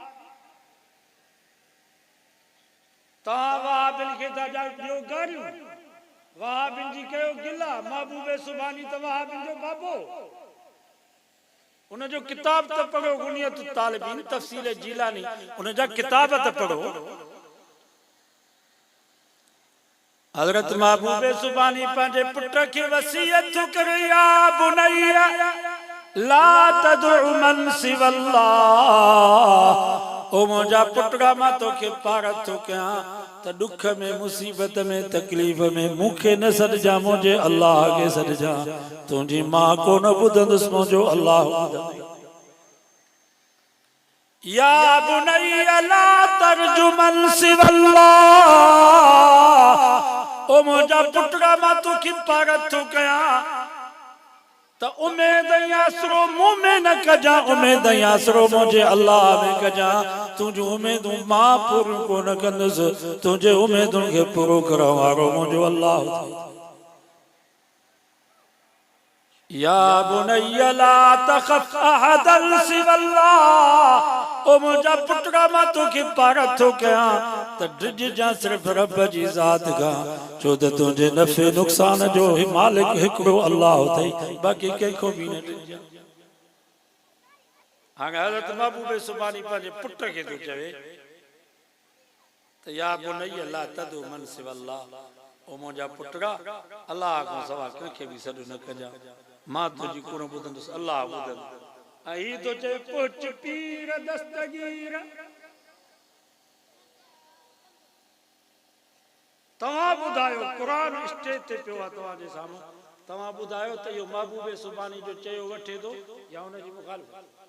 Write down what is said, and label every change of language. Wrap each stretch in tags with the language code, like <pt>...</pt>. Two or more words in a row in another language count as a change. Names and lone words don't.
<sd>तव्हां वहाबिन खे था ॿियो गारियूं वहाबिन जी कयो गिला महबूब सुबानी त वहाबिन जो बाबो उन जो किताब त पढ़ो गुनियत तालिबीन तफसील जीलानी उन जा किताब त पढ़ो हज़रत महबूब सुबानी पंहिंजे पुट खे वसीयत करे</sd> <ar>يا بني لا تدع من سوى الله</ar> <sd>ओ मुंहिंजा पुटड़ा मां तोखे पारत थो कयां त दुख में मुसीबत में तकलीफ़ में मूंखे न सॾिजां मुंहिंजे अल्लाह खे सॾिजां तुंहिंजी मां कोन ॿुधंदुसि मुंहिंजो अल्लाह</sd> <ar>يا بني لا ترج من سوى الله</ar> <sd>ओ मुंहिंजा पुटड़ा मां तोखे पारत थो कयां त उम्मीद आसरो मुंह में न कजा उम्मीद आसरो मुझे अल्लाह में कजा तुझे उम्मीदूं मां पूरो कोन कंदुसि तुझे उम्मीदुनि खे पूरो करण वारो मुझो अल्लाह</sd> <ar>يا بني لا تخف أحدا سوى الله</ar> <sd>ओ मुंहिंजा पुटड़ा मां तोखे पारत थो कयां त डिॼ जा सिर्फ़ रब जी ज़ात खां छो त तुंहिंजे नफ़े नुक़सान जो मालिक हिकिड़ो अल्लाह अथई बाक़ी कंहिंखो बि न डिॼ हाणे हज़रत महबूब सुबानी पंहिंजे पुट खे थो चवे त</sd> <ar>يا بني لا تدع من سوى الله</ar> <sd>ओ मुंहिंजा पुटड़ा अल्लाह खां सवाइ कंहिंखे बि सॾु न कजां मां तुंहिंजी कोन ॿुधंदुसि अल्लाह ॿुधंदो ऐं हीअ थो चए पुछ पीर दस्तगीर तव्हां ॿुधायो क़ुरान स्टेज ते पियो आहे तव्हांजे साम्हूं तव्हां ॿुधायो त इहो महबूब सुबानी जो चयो वठे थो या हुनजी मुखालिफ़त</sd>